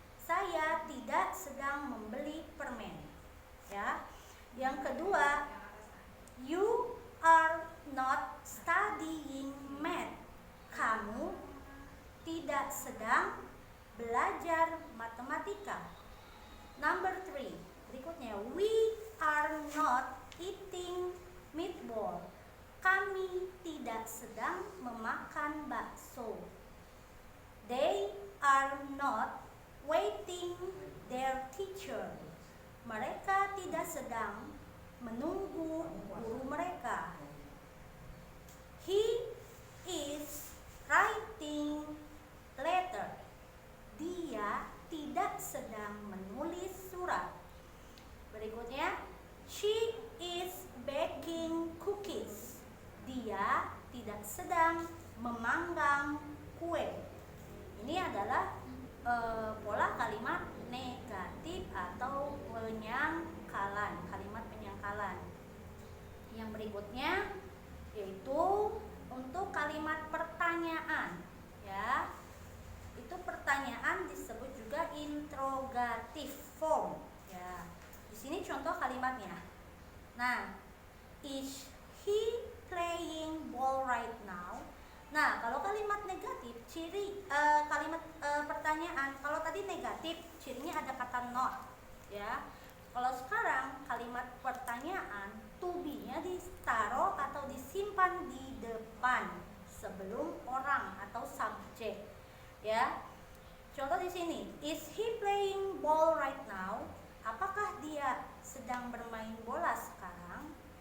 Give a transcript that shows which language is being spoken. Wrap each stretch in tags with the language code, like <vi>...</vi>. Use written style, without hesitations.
<id>Saya tidak sedang membeli permen. Ya. Yang kedua,</id> <en>you are not studying math.</en> <id>Kamu tidak sedang belajar matematika.</id> <en>Number 3,</en> <id>berikutnya,</id> <en>we are not eating meatball.</en> <id>Kami tidak sedang memakan bakso.</id> <en>They are not waiting their teacher.</en> <id>Mereka tidak sedang menunggu guru mereka.</id> <en>He is writing letter.</en> <id>Dia tidak sedang menulis surat. Berikutnya,</id> <en>she is baking cookies.</en> <id>Dia tidak sedang memanggang kue. Ini adalah pola kalimat negatif atau penyangkalan, kalimat penyangkalan. Yang berikutnya yaitu untuk kalimat pertanyaan, ya. Itu pertanyaan disebut juga interrogative form, ya. Di sini contoh kalimatnya. Nah,</id> <en>is he playing ball right now?</en> <id>Nah, kalau kalimat negatif, ciri kalimat pertanyaan, kalau tadi negatif, cirinya ada kata not, ya. Kalau sekarang kalimat pertanyaan, to be-nya ditaruh atau disimpan di depan sebelum orang atau subjek, ya. Contoh di sini,</id> <en>is he playing ball right now?</en> <id>Apakah dia sedang bermain bola sekarang?</id>